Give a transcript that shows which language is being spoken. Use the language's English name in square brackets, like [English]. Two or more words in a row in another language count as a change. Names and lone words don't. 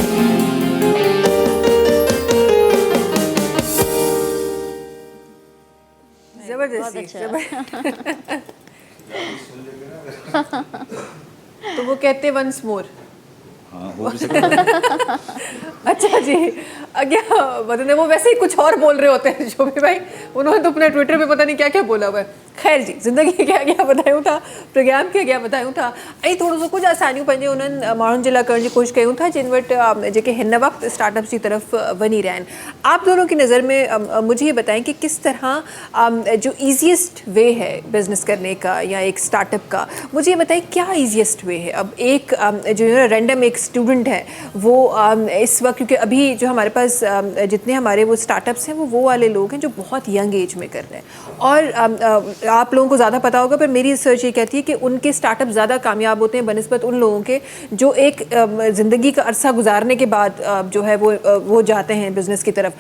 [Urdu] زبردستی تو وہ کہتے [English] once more. [Urdu] ہاں ہو بھی سکتا ہے. اچھا جی، کیا بتاتے وہ ویسے ہی کچھ اور بول رہے ہوتے ہیں شوبی بھائی، انہوں نے تو اپنے ٹوئٹر پہ پتا نہیں کیا کیا بولا ہوا ہے. خیر جی، زندگی کیا کیا بتایوں تھا، پروگرام کیا کیا بتایوں تھا, प्रोग्राम क्या क्या बतायूं था, [Sindhi] ऐं थोड़ो सो कुछ आसानियूं पंहिंजे उन्हनि माण्हुनि जे लाइ करण जी कोशिशि कयूं था जिन वटि जेके हिन वक़्तु स्टार्टअप्स [Urdu] کی طرف [Sindhi] वञी रहिया आहिनि। [Urdu] آپ دونوں کی نظر میں مجھے یہ بتائیں کہ کس طرح جو [English] easiest way [Urdu] ہے بزنس کرنے کا یا ایک اسٹارٹ اپ کا، مجھے یہ بتائیں کیا [English] easiest way [Urdu] ہے. اب ایک جو رینڈم ایک اسٹوڈنٹ ہے وہ اس وقت، کیونکہ ابھی جو ہمارے پاس جتنے ہمارے وہ اسٹارٹ اپس ہیں وہ والے لوگ ہیں جو بہت [English] young age [Urdu] میں کر رہے ہیں، اور آپ لوگوں کو زیادہ پتا ہوگا، پر میری ریسرچ یہ کہتی ہے کہ ان کے اسٹارٹ اپ زیادہ کامیاب ہوتے ہیں بنسبت ان لوگوں کے جو ایک زندگی کا عرصہ گزارنے کے بعد جو ہے وہ جاتے ہیں بزنس کی طرف.